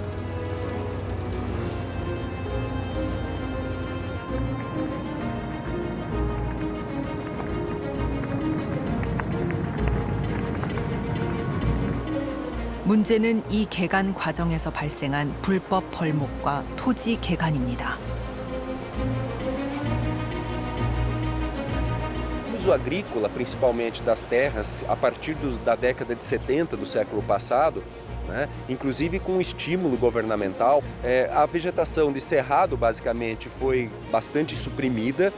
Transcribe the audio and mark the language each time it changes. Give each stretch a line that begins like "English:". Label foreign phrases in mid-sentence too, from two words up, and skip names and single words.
Korean: 문제는 이 개간 과정에서 발생한 불법 벌목과 토지 개간입니다.
Portuguese: O uso agrícola, principalmente das terras, a partir da década de 70 do século passado, né, inclusive com estímulo governamental, a vegetação de cerrado, basicamente, foi bastante suprimida.